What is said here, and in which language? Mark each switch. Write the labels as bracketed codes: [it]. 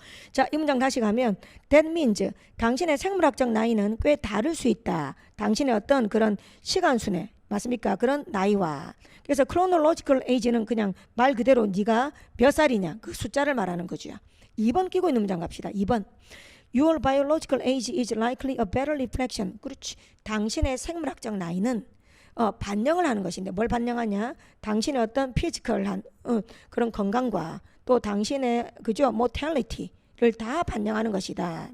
[ko] 자, 이 문장 다시 가면 [en] that means, [ko] 당신의 생물학적 나이는 꽤 다를 수 있다. 당신의 어떤 그런 시간순회 맞습니까? 그런 나이와. 그래서 chronological age는 그냥 말 그대로 네가 몇 살이냐 그 숫자를 말하는 거죠. 2번 끼고 있는 문장 갑시다. 2번. [en] Your biological age is likely a better reflection. [ko] 그렇지. 당신의 생물학적 나이는 반영을 하는 것인데 뭘 반영하냐? 당신의 어떤 피지컬한 그런 건강과 또 당신의 그죠? mortality를 다 반영하는 것이다.